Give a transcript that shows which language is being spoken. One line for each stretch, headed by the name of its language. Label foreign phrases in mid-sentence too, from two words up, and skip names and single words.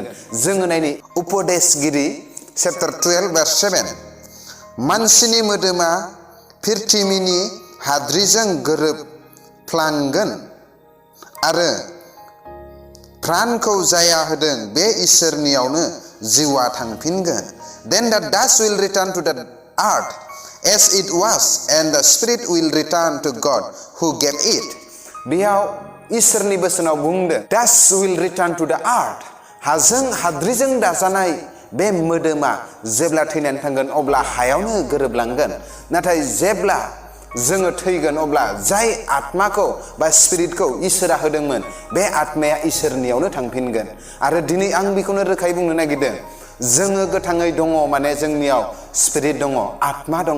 Bodo: जोङो नायनि उपदेशगिरि चैप्टार 12 verse 7। मानसिनि मोदोमा पृथ्वीनि हाद्रिजों गोरोबफ्लांगोन आरो प्राणखौ जाया होदों बे इसोरनियावनो जिउआ थांफिनगोन।
English: Then the dust will return to the earth as it was, and the spirit will return to God who gave it।
Bodo: बेयाव इसोरनि बोसोनाव बुंदों
English: dust will return to the earth।
Bodo: हाजों हाद्रिजों दाजानाय बे मोदोमा जेब्ला थैनानै थांगोन अब्ला हायावनो गोरोबलांगोन। नाथाय जेब्ला जोङो थैगोन अब्ला जाय आत्माखौ बा स्पिरिटखौ इसोरा होदोंमोन, बे आत्माया इसोरनियावनो थांफिनगोन। आरो दिनै आं बेखौनो रोखायै बुंनो नागिरदों, जोङो गोथाङै दङ माने जोंनियाव स्पिरिट दङ, आत्मा दङ।